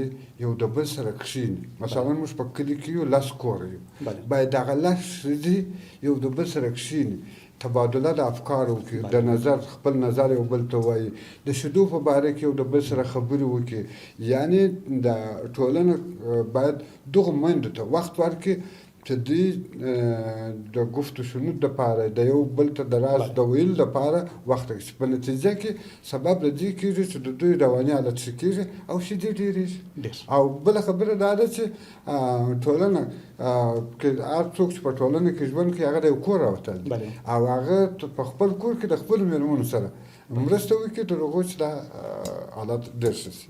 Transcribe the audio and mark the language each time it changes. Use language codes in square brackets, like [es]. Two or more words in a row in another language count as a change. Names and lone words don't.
[ps] یو د بل سره کښېني مثلا موږ په کلي کې یو 10 کوره یو باید دغه 10 ښځې یو د بل سره کښېني تبادله د افکارو وکړي د نظر خپل نظر یو بل ته وایي د شیدو په باره کې یو د بل سره خبرې وکړي یعنې د ټولنه باید دغو میندو ته وخت ورکړي چې دوی د [fa] گفت و شنود [ps] دپاره د یو بل ته د راز د ویلو دپاره وخت اخیستي په نتیجه کې سبب د دې کېږي چې د دوی رواني حالت ښه کېږي او شیدې ډېرېږي او بله خبره دا ده چې ټولنه کې هر څوک چې په ټولنه کې ژوند کوي هغه د یو کور راوتل او هغه په خپل کور کې د خپلو مېرمنو سره مرسته وکړي تر هغو چې دا حالت ډېر ښه شي.